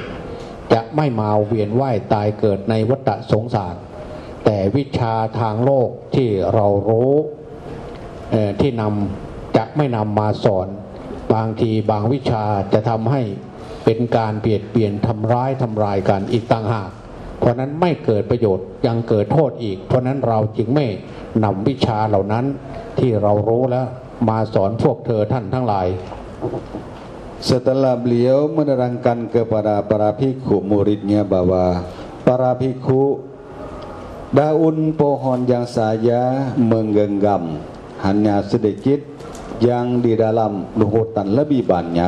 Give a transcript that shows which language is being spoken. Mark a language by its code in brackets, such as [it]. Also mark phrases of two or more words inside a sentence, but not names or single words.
[th] จะไม่มาเวียนว่ายตายเกิดในวัฏสงสารแต่วิชาทางโลกที่เรารู้ที่จะไม่นำมาสอนบางทีบางวิชาจะทำให้เป็นการเบียดเบียนทำร้ายกันอีกต่างหากเพราะนั้นไม่เกิดประโยชน์ยังเกิดโทษอีกเพราะนั้นเราจึงไม่นำวิชาเหล่านั้นที่เรารู้แล้วมาสอนพวกเธอท่านทั้งหลาย [id] Setelah beliau menerangkan kepada para bhikkhu muridnya bahwa para bhikkhu, daun pohon yang saya menggenggam hanya sedikit, yang di dalam hutan lebih banyak.